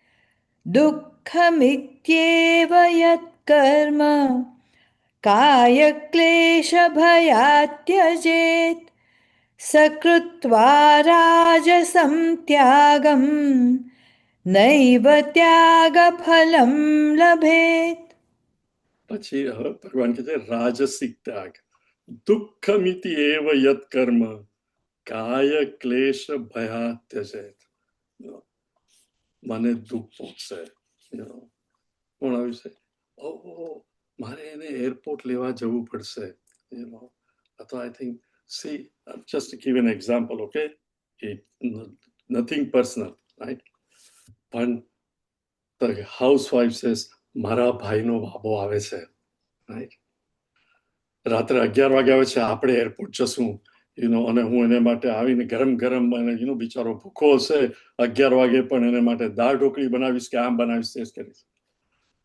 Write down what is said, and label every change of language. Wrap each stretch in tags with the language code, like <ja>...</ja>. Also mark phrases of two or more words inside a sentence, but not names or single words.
<sa>दुःखमित्येव यत्कर्म कायक्लेशभयात् त्यजेत् सकृत्वा राजसं त्यागं नैव त्यागफलं लभेत्.</sa> <gu>પછી હવે ભગવાન કહે છે રાજસિક ત્યાગ.</gu> <sa>दुःखमिति एव यत् कर्म काय क्लेश भयात् त्यजेत्.</sa> <gu>મને દુઃખ પહોંચશે, કોણ આવ્યું છે, મારે એને એરપોર્ટ લેવા જવું પડશે, અથવા</gu> <en>I think, see, just to give an example, okay, nothing personal, right? પણ the housewife says,</en> <gu>મારા ભાઈનો બાબો આવે છે, રાઈટ, રાત્રે 11 વાગે આવે છે, આપણે એરપોર્ટ જશું, અને હું એને માટે આવીને ગરમ ગરમ, અને બિચારો ભૂખો હશે, 11 વાગે પણ એને માટે દાળ ઢોકળી બનાવીશ, કે આમ બનાવીશ, તે કરીશ.</gu>